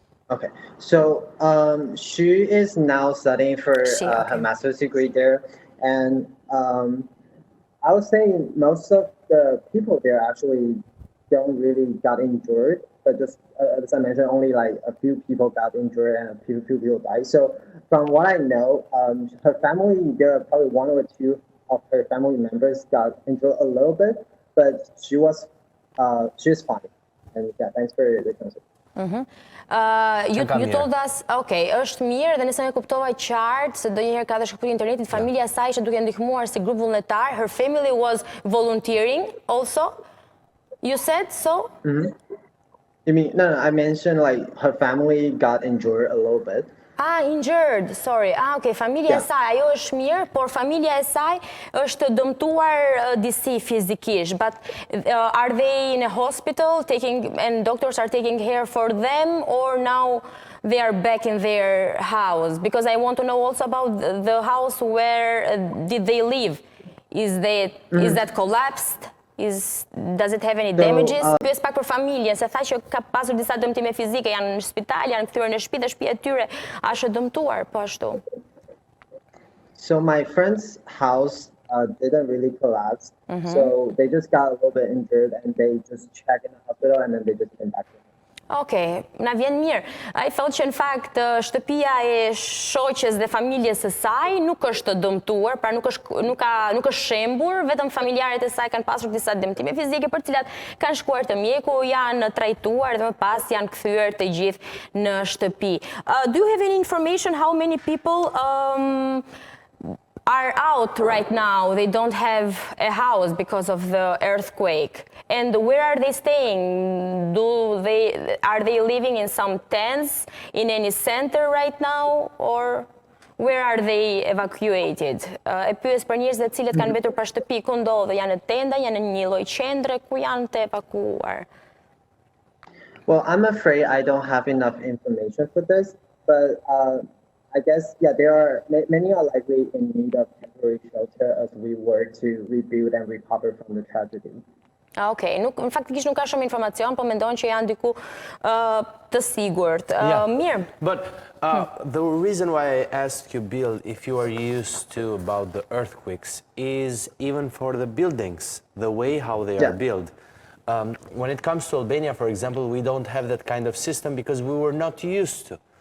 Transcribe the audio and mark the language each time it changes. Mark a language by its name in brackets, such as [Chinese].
[English] Okay, so she is now studying for her master's degree there, and I would say most of the people there actually don't really got injured, but just as I mentioned, only like a few people got injured and a few people died. So from what I know, her family, there are probably one or two of her family members got injured a little bit, but she was fine. And yeah, thanks for the concern. You told us, okay, [Albanian] është mirë dhe nëse ne kuptova qartë se ndonjëherë ka dhe shkëputje internetit, familja e saj ishte duke ndihmuar si grup vullnetar, [English] her family was volunteering also. You said so? You mean, no, I mentioned like her family got injured a little bit. Injured, sorry. [Albanian] Okay, familja e saj, ajo është mirë, por familja e saj është dëmtuar disi fizikisht. [English] But are they in a hospital and doctors are taking care for them, or now they are back in their house? Because I want to know also about the house where did they live? Is that collapsed? Does it have any damages? [Albanian] Pyes pak për familjen, se tha që ka pasur disa dëmtime fizike, janë në spital, janë kthyer në shtëpi dhe shtëpia e tyre është e dëmtuar, po ashtu. [English] So my friend's house didn't really collapse, so they just got a little bit injured and they just checked in the hospital and then they just came back. [Albanian] Okay, na vjen mirë. Ai thotë që në fakt shtëpia e shoqes dhe familjes së saj nuk është dëmtuar, pra nuk është shembur, vetëm familjarët e saj kanë pasur disa dëmtime fizike për të cilat kanë shkuar te mjeku, janë trajtuar dhe më pas janë kthyer të gjithë në shtëpi. [English] Do you have any information how many people are out right now? They don't have a house because of the earthquake. And where are they staying? Are they living in some tents in any center right now, or where are they evacuated? [Albanian] E pyes për njerëzit të cilët kanë mbetur pa shtëpi, ku ndodhen? Janë në tenda, janë në një lloj qendre, ku janë të evakuuar? [English] Well, I'm afraid I don't have enough information for this, but I guess, yeah, many are likely in need of temporary shelter as we work to rebuild and recover from the tragedy. [Albanian] Okay, faktikisht nuk ka shumë informacion, po mendon që janë diku të sigurt. Mirë. [English] But the reason why I asked you, Bill, if you are used to about the earthquakes is even for the buildings, the way how they are built. When it comes to Albania, for example, we don't have that kind of system because we were not used to.